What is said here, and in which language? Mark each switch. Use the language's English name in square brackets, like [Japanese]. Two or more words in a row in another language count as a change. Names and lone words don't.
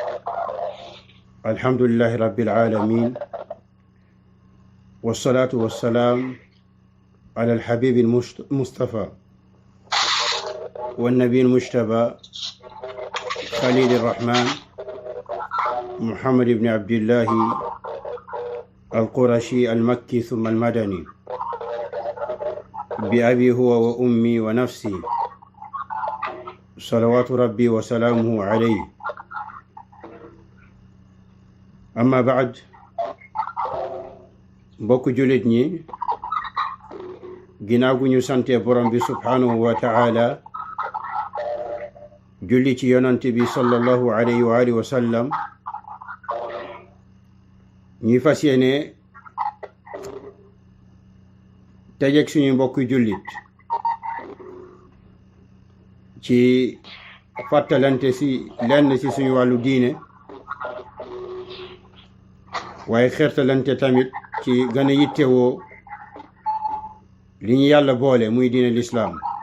[Arabic] الحمد لله رب العالمين، والصلاة والسلام على الحبيب المصطفى والنبي المجتبى خليل الرحمن محمد بن عبد الله القرشي المكي ثم المدني، بأبي هو وأمي ونفسي، صلوات ربي وسلامه عليه. أما بعد، [Wolof] mbokk jullit ñi, ginnaaw gu ñu sante borom bi [Arabic] سبحانه وتعالى, [Wolof] julli ci yonante bi [Arabic] صلى الله عليه وعلى آله وسلم, [Wolof] ñuy fas yéene tëjeg suñu mbokk jullit ci fàttalante si lenn si suñu wàllu diine, waaye xertalante tamit ci gën a yittewoo li ñu yàlla boole muy diine lislaam.